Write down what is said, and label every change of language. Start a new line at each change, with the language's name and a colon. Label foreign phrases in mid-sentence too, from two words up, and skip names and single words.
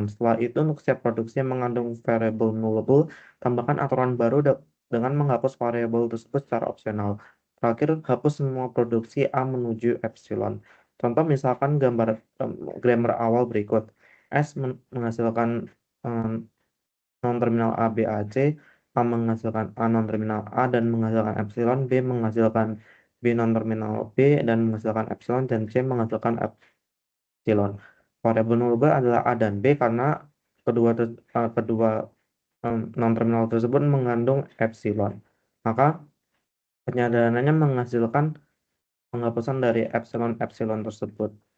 Indonesian: Setelah itu, untuk setiap produksi yang mengandung variable nullable, tambahkan aturan baru dengan menghapus variable tersebut secara opsional. Terakhir, hapus semua produksi A menuju epsilon. Contoh misalkan grammar awal berikut. S menghasilkan non-terminal A, B, A, C, A menghasilkan A non-terminal A dan menghasilkan epsilon, B menghasilkan B non-terminal B dan menghasilkan epsilon, dan C menghasilkan epsilon. Variabel nullable adalah A dan B karena kedua non-terminal tersebut mengandung epsilon. Maka penyederhanannya menghasilkan penghapusan dari epsilon tersebut.